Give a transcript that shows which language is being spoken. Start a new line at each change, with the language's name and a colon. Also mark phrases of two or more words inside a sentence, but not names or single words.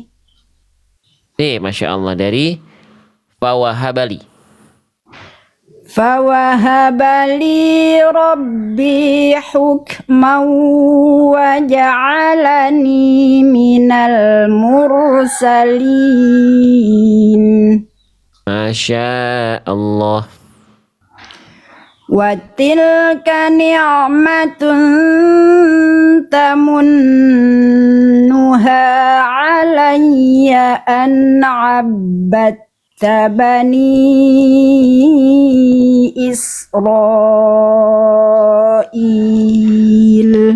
Arabic: ما شاء الله، dari فوهب لي. فوهب لي ربي حكما وجعلني من المرسلين. ما شاء الله. وتلك نعمة تمنها علي أن عبدت بني إسرائيل.